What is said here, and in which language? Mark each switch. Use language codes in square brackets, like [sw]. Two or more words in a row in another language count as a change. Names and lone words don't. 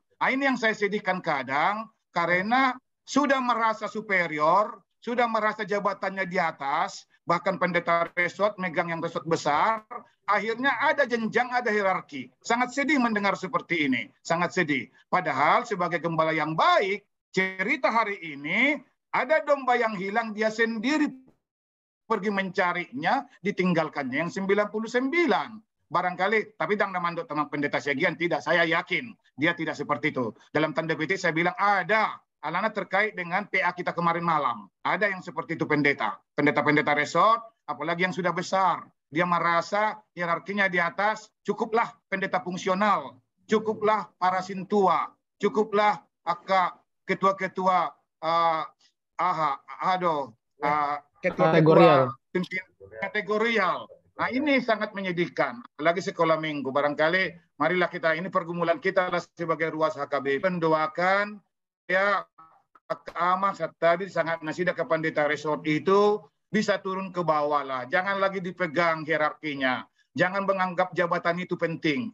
[id] Nah, ini yang saya sedihkan kadang, karena sudah merasa superior, sudah merasa jabatannya di atas, bahkan pendeta resort megang yang resort besar, akhirnya ada jenjang, ada hierarki. Sangat sedih mendengar seperti ini, sangat sedih. Padahal sebagai gembala yang baik, cerita hari ini, ada domba yang hilang, dia sendiri pergi mencarinya, ditinggalkannya yang 99. Barangkali, tapi [bbc] dang namandok [id] teman pendeta segian, tidak, saya yakin dia tidak seperti itu. Dalam tanda petik saya bilang ada, alana terkait dengan PA kita kemarin malam. Ada yang seperti itu pendeta. Pendeta-pendeta resort, apalagi yang sudah besar. Dia merasa hierarkinya di atas, cukuplah pendeta fungsional, cukuplah para sintua, cukuplah ketua-ketua kategorial. Kategorial. Nah, ini sangat menyedihkan. Apalagi sekolah minggu. Barangkali marilah kita, ini pergumulan kita sebagai ruas HKBP. Mendoakan ya Aman tadi sangat nasidah ke pendeta resort itu bisa turun ke bawah lah. Jangan lagi dipegang hierarkinya. Jangan menganggap jabatan itu penting.